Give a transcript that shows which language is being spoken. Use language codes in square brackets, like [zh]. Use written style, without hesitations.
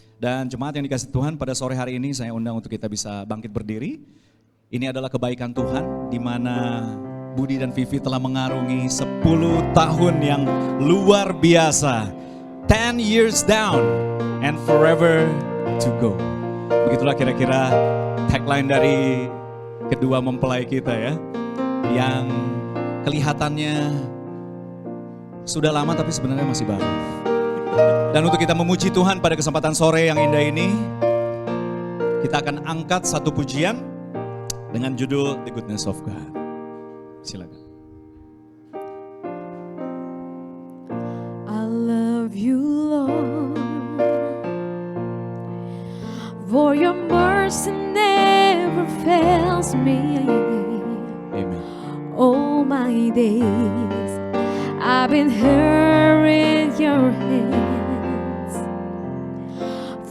[id] Dan jemaat yang dikasih Tuhan, pada sore hari ini saya undang untuk kita bisa bangkit berdiri. Ini adalah kebaikan Tuhan di mana Budi dan Vivi telah mengarungi 10 tahun yang luar biasa. [en] 10 years down and forever to go. [id] Begitulah kira-kira tagline dari kedua mempelai kita ya. Yang kelihatannya sudah lama tapi sebenarnya masih baru. Dan untuk kita memuji Tuhan pada kesempatan sore yang indah ini, kita akan angkat satu pujian dengan judul The Goodness of God. Silakan. [en] I love you, Lord, for your mercy never fails me. Amen. All my days I've been here in your hands.